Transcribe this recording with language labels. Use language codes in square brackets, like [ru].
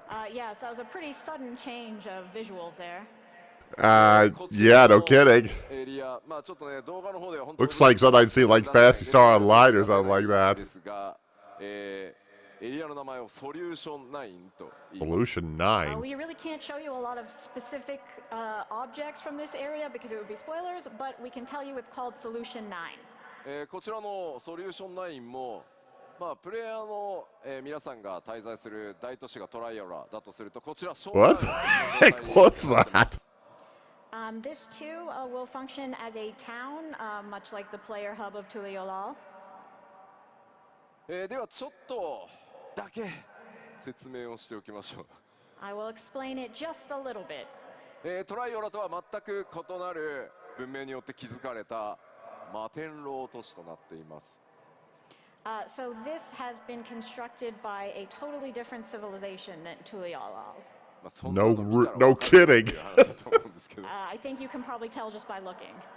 [en] Yeah, so that was a pretty sudden change of visuals there. Yeah, no kidding. [ja] エリア、まあちょっとね、動画の方では本当 [en] Looks like something I'd see like Fantasy Star Online or something like that. [ja] ですが、エリアの名前をソリューション9と言います。 [en] Solution 9. We really can't show you a lot of specific objects from this area because it would be spoilers, but we can tell you it's called Solution 9. [ja] こちらのソリューション9も、まあ、プレイヤーの、皆さんが滞在する大都市がトライアラだとすると、こちら、 [en] What? Heck, what's that? This too will function as a town, much like the player hub of Tuliolal. [ja] ではちょっとだけ説明をしておきましょう。 [en] I will explain it just a little bit. [ja] トライオラとは全く異なる文明によって築かれた摩天楼都市となっています。 [en] So this has been constructed by a totally different civilization than Tuliolal. No kidding. I think you can probably tell just by looking.